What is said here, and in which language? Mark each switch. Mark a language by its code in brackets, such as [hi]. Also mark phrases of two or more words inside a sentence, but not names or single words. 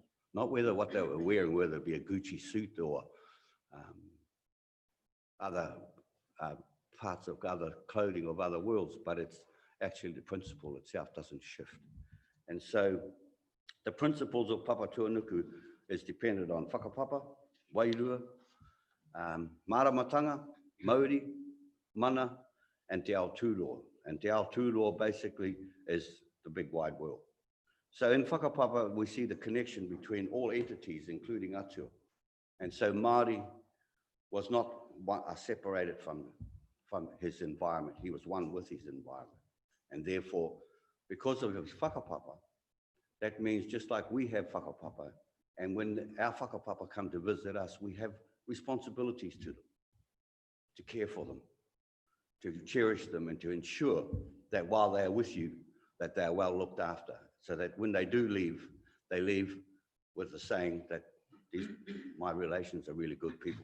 [en] Not what they were wearing, whether it be a Gucci suit or other parts of other clothing of other worlds, but it's actually the principle itself doesn't shift. And so the principles of Papa Tuanuku is dependent on [mi] whakapapa, wairua, maramatanga, mauri, mana, [en] and [mi] te ao tūroa. [en] And [mi] te ao tūroa [en] basically is the big wide world. So in whakapapa, we see the connection between all entities, including Atua. And so Māori was not separated from his environment. He was one with his environment. And therefore, because of his whakapapa, that means just like we have whakapapa, and when our whakapapa come to visit us, we have responsibilities to them, to care for them, to cherish them, and to ensure that while they are with you, that they are well looked after, so that when they do leave, they leave with the saying that my relations are really good people.